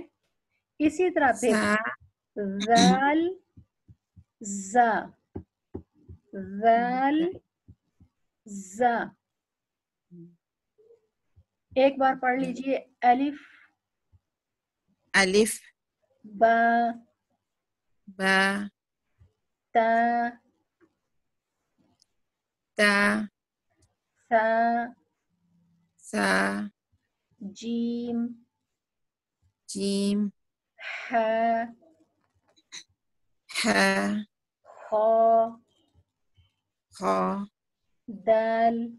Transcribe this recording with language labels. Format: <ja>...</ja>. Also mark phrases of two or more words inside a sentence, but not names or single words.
<ur>اسی طرح پھر زال زا، زال زا. ایک بار پڑھ لیجئے. الف الف با با تا تا سا سا جیم جیم ہا ha, خا kha, دال</ur>